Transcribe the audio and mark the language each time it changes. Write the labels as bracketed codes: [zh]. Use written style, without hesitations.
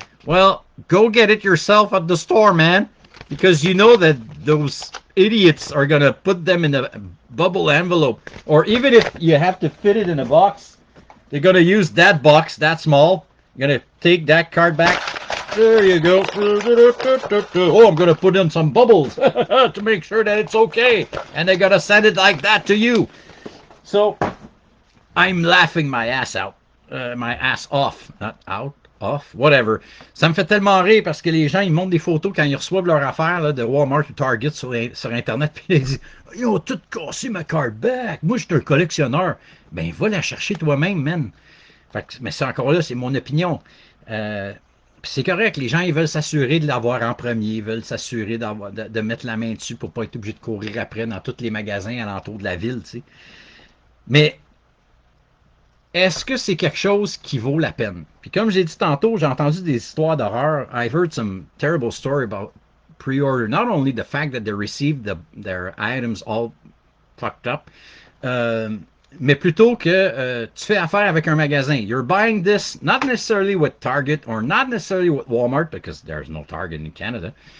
[en] Well, go get it yourself at the store, man, because you know that those idiots are gonna put them in a bubble envelope, or even if you have to fit it in a box, they're gonna use that box that small. You're gonna take that card back. There you go. Oh, I'm going to put in some bubbles to make sure that it's okay. And they're going to send it like that to you. So, I'm laughing my ass out. My ass off. Not out, off, whatever. [fr] Ça me fait tellement rire parce que les gens, ils montrent des photos quand ils reçoivent leur affaire là, de Walmart ou Target sur Internet. Puis ils disent, ils ont tout cassé ma card back. Moi, je suis un collectionneur. Ben, va la chercher toi-même, man. Fait que, mais c'est encore là, c'est mon opinion. C'est correct, les gens ils veulent s'assurer de l'avoir en premier, ils veulent s'assurer de mettre la main dessus pour pas être obligé de courir après dans tous les magasins alentour de la ville, tu sais. Mais est-ce que c'est quelque chose qui vaut la peine? Puis comme j'ai dit tantôt, j'ai entendu des histoires d'horreur. [en] I've heard some terrible story about pre-order. Not only the fact that they received their items all fucked up, [fr] mais plutôt que tu fais affaire avec un magasin. [en] You're buying this not necessarily with Target or not necessarily with Walmart because there's no Target in Canada.